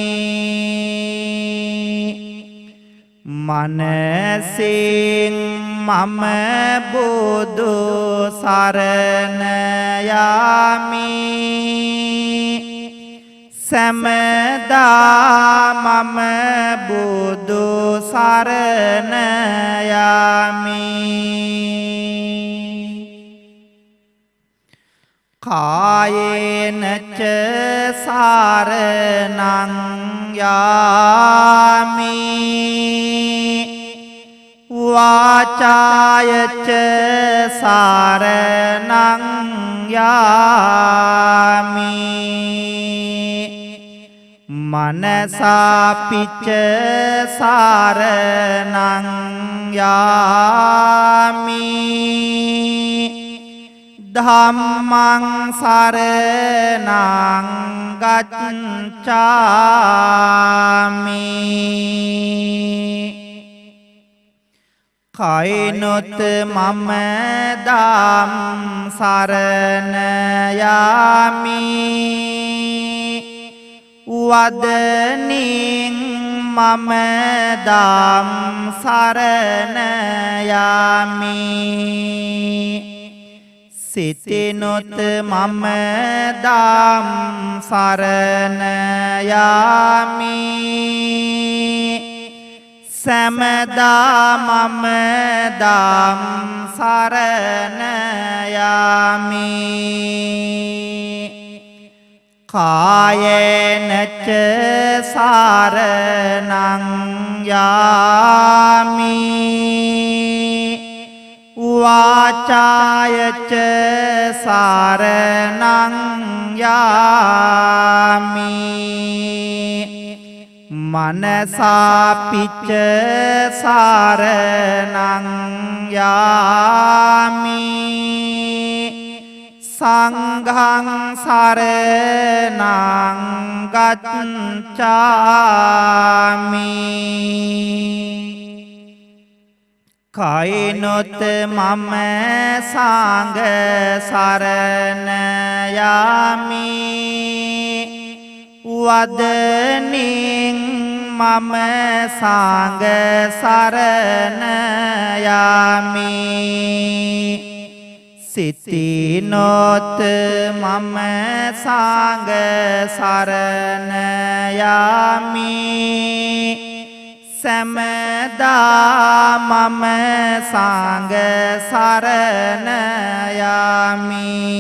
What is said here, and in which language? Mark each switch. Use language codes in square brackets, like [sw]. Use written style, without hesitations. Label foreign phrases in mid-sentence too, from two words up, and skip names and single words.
[si] මනසින් මම බුදු සරණ යාමි සමදා මම බුදු සරණ යාමි කායේන ච සාරණං යාමි වාචාය ච සාරණං යාමි මනසාපිච සාරණං යාමි ධම්මං [pi] සරණං ගච්ඡාමි [si] කයිනොත් මම ධම් සරණ යාමි වදනින් මම ධම් සරණ යාමි සිතිනොත් මම ධම් සරණ යාමි සමදා මම ධම් සරණ යාමි [pi] කායේන ච සාරණං [si] යාමි වාචාය ච සාරණං යාමි මනසාපිච සාරණං යාමි සංඝං [pi] සරණං ගච්ඡාමි [si] කයිනොත් මම සංඝ සරණ යාමි වදනින් මම සංඝ සරණ යාමි සිතිනොත් මම සංඝ සරණ යාමි සමදා මම සංඝ සරණ යාමි